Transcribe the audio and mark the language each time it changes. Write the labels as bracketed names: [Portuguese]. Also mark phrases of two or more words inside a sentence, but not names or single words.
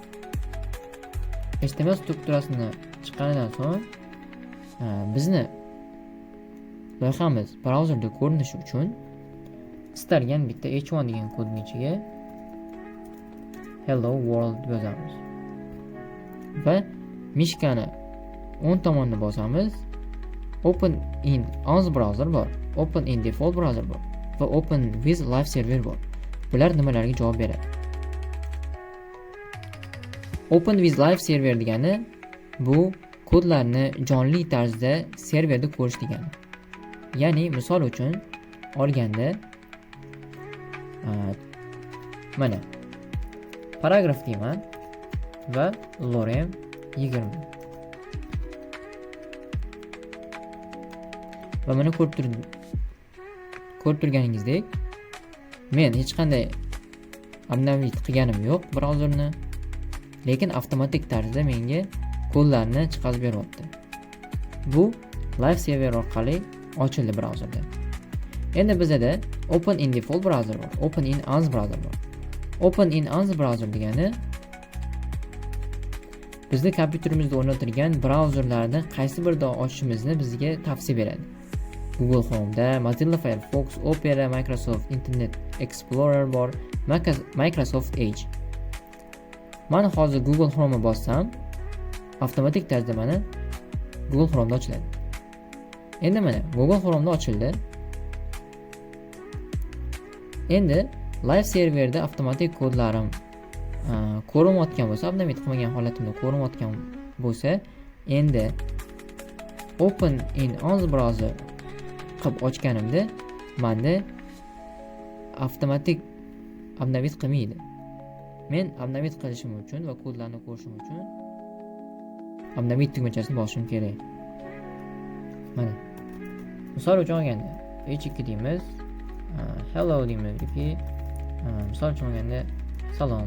[Uzbek] HTML strukturasini chiqqanidan so'ng bizni loyihamiz brauzerda ko'rinishi uchun istalgan bitta h1 degan kodning ichiga [English] hello world [Uzbek] deb yozamiz. Va mishkani o'ng tomonni bosamiz. [English] Open in Ans browser bor, open in default browser [Uzbek] bor va [English] open with live server bor. [Uzbek] Bular nimalarga javob beradi? [English] Open with live server [Uzbek] degani bu kodlarni jonli tarzda serverda ko'rish degani. Ya'ni misol uchun olganda mana paragraf deyman va lorem 20. Va mana ko'rib turganingizdek men hech qanday update qilganim yo'q brauzerni, lekin avtomatik tarzda menga kodlarni chiqarib beryapti. Bu [English] live server [Uzbek] orqali ochildi brauzerda. Endi bizda [English] open in default browser [Uzbek] bor, [English] open in Ans browser [Uzbek] bor. [English] Open in Ans browser [Uzbek] degani bizni kompyuterimizda o'rnatilgan brauzerlarni qaysi birida ochishimizni bizga tavsiya beradi. Google Chrome'da, Mozilla Firefox, Opera, Microsoft Internet Explorer bor, Microsoft Edge. Mana hozir Google Chrome'ni bossam, avtomatik tarzda mana Google Chrome'da ochiladi. Endi mana Google Chrome'da ochildi. Endi [English] live serverda [Uzbek] avtomatik kodlarim ko'rinayotgan bo'lsa, update qilmagan holatimda ko'rinayotgan bo'lsa, endi [English] open in Ans browser [Uzbek] qilib ochganimda menda avtomatik update qilmaydi. Men update qilishim uchun va kodlarni ko'rishim uchun update tugmachasini bosishim kerak. Mana misol uchun olganda h2 deymiz, hello deymiz yoki misol uchun olganda salom.